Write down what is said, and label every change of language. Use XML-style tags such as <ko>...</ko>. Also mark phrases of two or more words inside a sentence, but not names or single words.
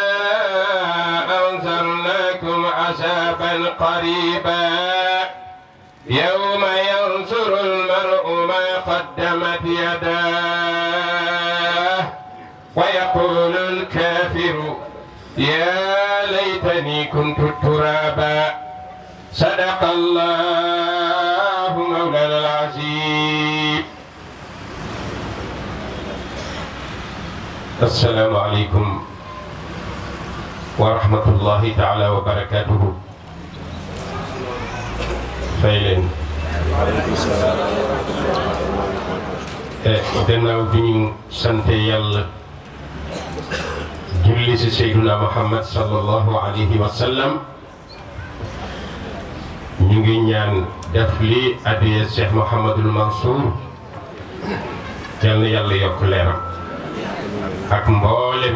<ar>أنذرناكم عذابا قريبا يوم ينظر المرء ما قدمت يداه ويقول الكافر يا ليتني كنت ترابا صدق الله مولانا العظيم. السلام عليكم ورحمة الله تعالى وبركاته.</ar> <wo>فايلين gannaaw bi ñu sante Yàlla julli ci Seydina Muhammad</wo> <ar>صلى الله عليه وسلم</ar> <wo>ñu ngi ñaan def li addiya Cheikh Mouhamadul Mansour yal na Yàlla yokk leeram ak mboolem</wo>